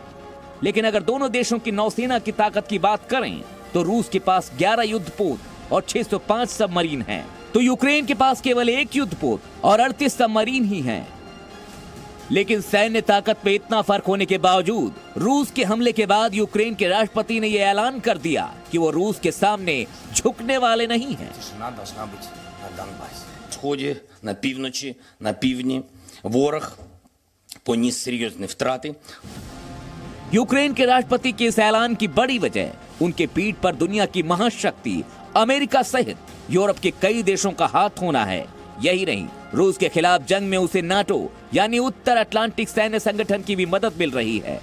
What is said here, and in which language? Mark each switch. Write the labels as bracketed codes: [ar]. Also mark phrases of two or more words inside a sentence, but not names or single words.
[hi] लेकिन अगर दोनों देशों की नौसेना की ताकत की बात करें तो रूस के पास 11 युद्धपोत और 605 सबमरीन हैं, तो यूक्रेन के पास केवल 1 युद्धपोत और 38 सबमरीन ही हैं। लेकिन सैन्य ताकत में इतना फर्क होने के बावजूद रूस के हमले के बाद यूक्रेन के राष्ट्रपति ने यह ऐलान कर दिया कि वो रूस के सामने झुकने वाले नहीं हैं। [uk] Сході, на півночі, на півдні ворог поніс серйозні втрати. [hi] यूक्रेन के राष्ट्रपति के इस ऐलान की बड़ी वजह उनके पीठ पर दुनिया की महाशक्ति अमेरिका सहित यूरोप के कई देशों का हाथ होना है। यही नहीं, रूस के खिलाफ जंग में उसे नाटो यानी उत्तर अटलांटिक सैन्य संगठन की भी मदद मिल रही है।